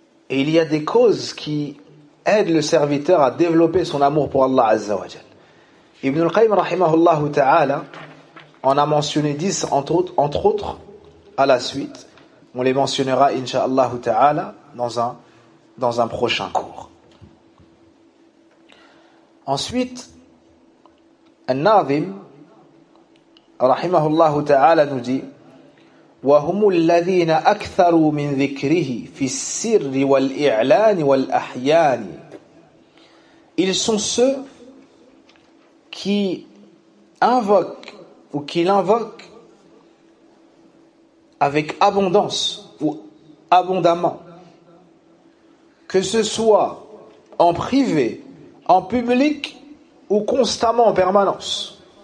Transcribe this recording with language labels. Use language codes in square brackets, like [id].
[fr] Et il y a des causes qui aident le serviteur à développer son amour pour Allah Azza wa Jal. Ibn al-Qayyim rahimahullah ta'ala en a mentionné 10 entre autres à la suite. On les mentionnera incha'Allah ta'ala dans un prochain cours. Ensuite, al-Nazim rahimahullah ta'ala nous dit [ar] وهم الذين أكثروا من ذكره في السر والإعلان والأحيان. [fr] Ils sont ceux qui invoquent ou qui l'invoquent avec abondance ou abondamment, que ce soit en privé, en public ou constamment en permanence.